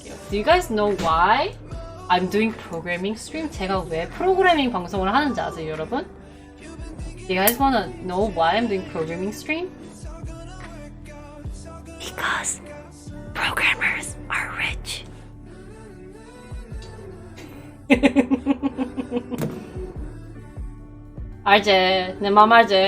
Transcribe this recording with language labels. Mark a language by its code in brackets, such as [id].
[en] Do you guys know why I'm doing programming stream? [ko] 제가 왜 프로그래밍 방송을 하는지 아세요, 여러분? [en] Do you guys wanna know why I'm doing programming stream? Because programmers are rich. [ko] 알지? 내 맘 알지?